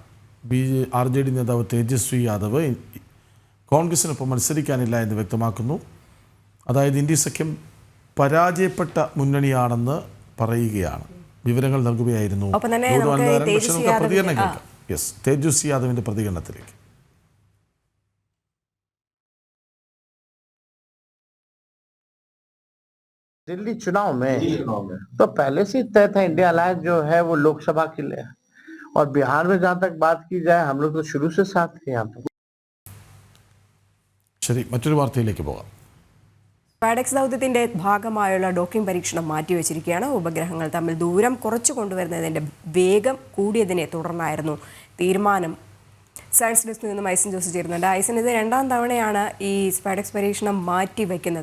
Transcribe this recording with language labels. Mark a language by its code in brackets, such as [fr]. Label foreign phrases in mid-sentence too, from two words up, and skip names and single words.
[ml] RJD നേതാവ് തേജസ്വി യാദവ് കോൺഗ്രസിനൊപ്പം മത്സരിക്കാനില്ല എന്ന് വ്യക്തമാക്കുന്നു. അതായത് ഇന്ത്യ സഖ്യം പരാജയപ്പെട്ട മുന്നണിയാണെന്ന് പറയുകയാണ്. വിവരങ്ങൾ നൽകുകയായിരുന്നു. പ്രതികരണം കേൾക്കാം. തേജസ്വി യാദവിന്റെ പ്രതികരണത്തിലേക്ക്. [hi] दिल्ली चुनाव में तो पहले से तय था इंडिया अलायंस जो है वो लोकसभा के लिए, और बिहार में जहां तक बात की जाए हम लोग तो शुरू से साथ थे यहाँ पे. [ml] ശരി, മറ്റൊരു വാർത്തയിലേക്ക് പോകാം. സ്പാഡെക്സ് ദൗത്യത്തിന്റെ ഭാഗമായുള്ള ഡോക്കിംഗ് പരീക്ഷണം മാറ്റിവെച്ചിരിക്കുകയാണ്. ഉപഗ്രഹങ്ങൾ തമ്മിൽ ദൂരം കുറച്ചു കൊണ്ടുവരുന്നതിന്റെ വേഗം കൂടിയതിനെ തുടർന്നായിരുന്നു തീരുമാനം. സയൻസ് ഡെസ്കിൽ നിന്നും ഐസൻ ജോസ് ചേരുന്നുണ്ട്. ഐസൻ, ഇത് രണ്ടാം തവണയാണ് ഈ സ്പാഡെക്സ് പരീക്ഷണം മാറ്റിവെക്കുന്നത്.